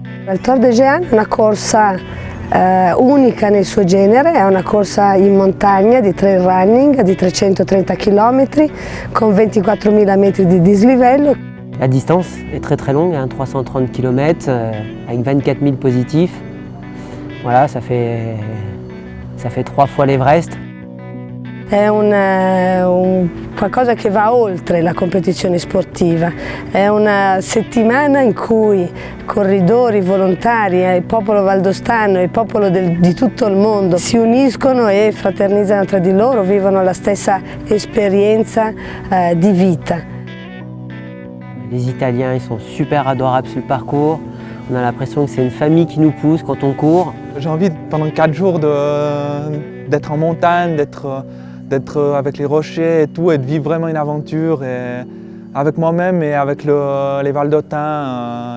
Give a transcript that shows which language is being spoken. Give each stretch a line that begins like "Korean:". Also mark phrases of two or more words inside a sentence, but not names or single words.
Italian: Il Tor de Géant è una corsa unica nel suo genere, è una corsa in montagna di
English: trail running
Italian: di 330 km con 24.000 metri di dislivello.
French: La distance est très longue, 330 km avec 24 000 positifs. Voilà, ça fait 3 fois l'Everest.
Italian: È qualcosa che va oltre la competizione sportiva, è una settimana in cui corridori, volontari, il popolo valdostano e il popolo di tutto il mondo si uniscono e fraternizzano tra di loro, vivono la stessa esperienza di vita.
French: Les Italiens ils sont super adorables sur le parcours, on a l'impression que c'est une famille qui nous pousse quand on court. J'ai envie pendant 4 jours d'être en montagne, d'être avec les rochers et tout, et de vivre vraiment une aventure et avec moi-même et avec les Valdôtains.